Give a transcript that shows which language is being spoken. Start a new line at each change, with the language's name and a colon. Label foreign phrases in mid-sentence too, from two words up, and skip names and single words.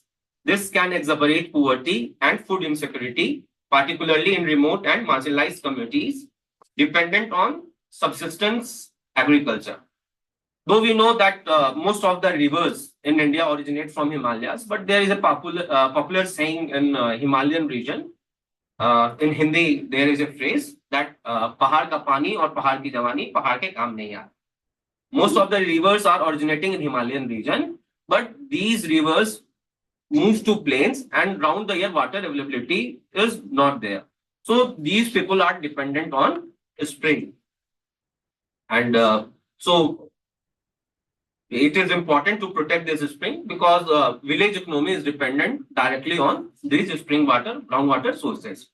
English: This can exacerbate poverty and food insecurity, particularly in remote and marginalized communities dependent on subsistence agriculture. Though we know that most of the rivers in India originate from Himalayas, but there is a popular saying in Himalayan region. In Hindi, there is a phrase that
Hindi: "पहाड़ का पानी और पहाड़ की जवानी, पहाड़ के काम नहीं आते."
English: Most of the rivers are originating in Himalayan region, but these rivers move to plains and round the year water availability is not there. So these people are dependent on spring. And so it is important to protect this spring because village economy is dependent directly on these spring water, groundwater sources.